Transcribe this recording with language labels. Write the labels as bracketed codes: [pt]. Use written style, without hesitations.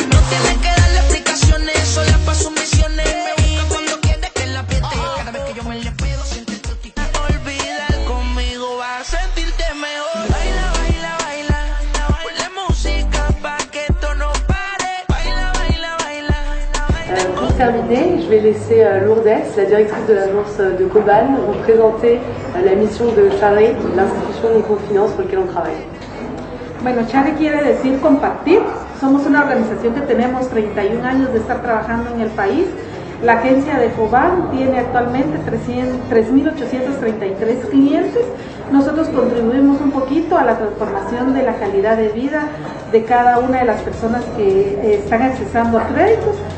[es] No tiene que darle explicaciones, sola pa' sus misiones. Me busca cuando quiere que la apriete. Cada vez que yo me le pedo, siente el tuti. Olvidar conmigo, va a sentirte mejor. Baila, baila, baila. Ponle música pa' que esto no pare. Baila, baila, baila. [fr] Pour terminer, je vais laisser Lourdes, la directrice de l'agence de Coban, vous présenter la mission de Chare, l'institution de microfinance pour laquelle on travaille. [es] Bueno, Chare quiere decir compartir. Somos una organización que tenemos 31 años de estar trabajando en el país. La agencia de Coban tiene actualmente 3.833 clientes. Nosotros contribuimos un poquito a la transformación de la calidad de vida de cada una de las personas que están accesando a créditos.